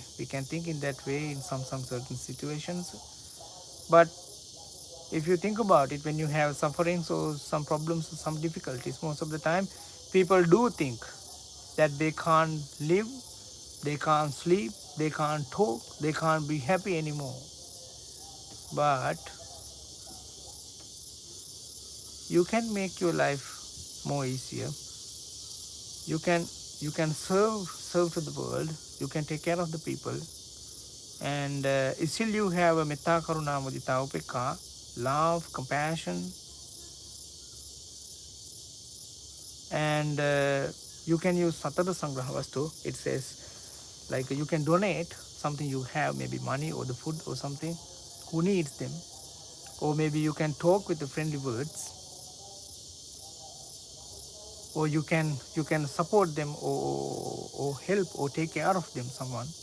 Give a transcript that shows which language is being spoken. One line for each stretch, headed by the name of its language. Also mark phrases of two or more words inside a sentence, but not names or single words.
English: We can think in that way in some certain situations. But if you think about it, when you have sufferings or some problems or some difficulties, most of the time people do think that they can't live, they can't sleep, they can't talk, they can't be happy anymore. but you can make your life more easier. You can serve to the world. You can take care of the people, and still you have a
Pali: metta, karuna, mudita, upekka,
English: love, compassion, and you can use
Sanskrit: satata sangraha vastu.
English: It says like you can donate something you have, maybe money or the food or something, who needs them, or maybe you can talk with the friendly words, or you can support them, or help or take care of them, someone.